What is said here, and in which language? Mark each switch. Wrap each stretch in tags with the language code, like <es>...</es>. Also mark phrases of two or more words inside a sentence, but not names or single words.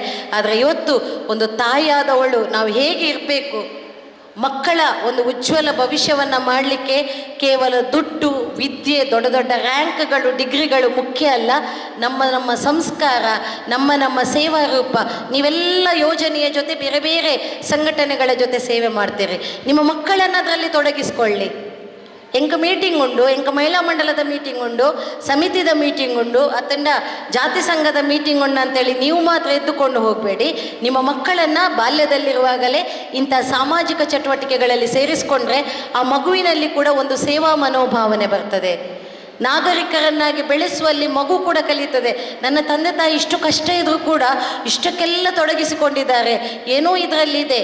<kn>ಆದರೆ ಇವತ್ತು ಒಂದು ತಾಯಿಯಾದವಳು ನಾವು ಹೇಗೆ ಇರಬೇಕು, ಮಕ್ಕಳ ಒಂದು ಉಜ್ವಲ ಭವಿಷ್ಯವನ್ನು ಮಾಡಲಿಕ್ಕೆ ಕೇವಲ ದುಡ್ಡು, ವಿದ್ಯೆ, ದೊಡ್ಡ ದೊಡ್ಡ ರ್ಯಾಂಕ್ಗಳು, ಡಿಗ್ರಿಗಳು ಮುಖ್ಯ ಅಲ್ಲ. ನಮ್ಮ ಸಂಸ್ಕಾರ, ನಮ್ಮ ಸೇವಾ ರೂಪ. ನೀವೆಲ್ಲ ಯೋಜನೆಯ ಜೊತೆ ಬೇರೆ ಬೇರೆ ಸಂಘಟನೆಗಳ ಜೊತೆ ಸೇವೆ ಮಾಡ್ತೀರಿ, ನಿಮ್ಮ ಮಕ್ಕಳನ್ನು ಅದರಲ್ಲಿ ತೊಡಗಿಸ್ಕೊಳ್ಳಿ.</kn> <tcy>ಎಂಕ ಮೀಟಿಂಗ್ ಉಂಡು, ಎಂಕ ಮಹಿಳಾ ಮಂಡಲದ ಮೀಟಿಂಗ್ ಉಂಡು, ಸಮಿತಿದ ಮೀಟಿಂಗ್ ಉಂಡು, ಅತ್ತಂಡ ಜಾತಿ ಸಂಘದ ಮೀಟಿಂಗ್ ಉಂಡು</tcy> <kn>ಅಂತೇಳಿ ನೀವು ಮಾತ್ರ ಎದ್ದುಕೊಂಡು ಹೋಗಬೇಡಿ. ನಿಮ್ಮ ಮಕ್ಕಳನ್ನು ಬಾಲ್ಯದಲ್ಲಿರುವಾಗಲೇ ಇಂಥ ಸಾಮಾಜಿಕ ಚಟುವಟಿಕೆಗಳಲ್ಲಿ ಸೇರಿಸ್ಕೊಂಡ್ರೆ ಆ ಮಗುವಿನಲ್ಲಿ ಕೂಡ ಒಂದು ಸೇವಾ ಮನೋಭಾವನೆ ಬರ್ತದೆ. ನಾಗರಿಕರನ್ನಾಗಿ ಬೆಳೆಸುವಲ್ಲಿ ಮಗು ಕೂಡ ಕಲಿತದೆ. ನನ್ನ ತಂದೆ ತಾಯಿ ಇಷ್ಟು ಕಷ್ಟ ಇದ್ರೂ ಕೂಡ ಇಷ್ಟಕ್ಕೆಲ್ಲ ತೊಡಗಿಸಿಕೊಂಡಿದ್ದಾರೆ, ಏನೋ ಇದರಲ್ಲಿದೆ.</kn>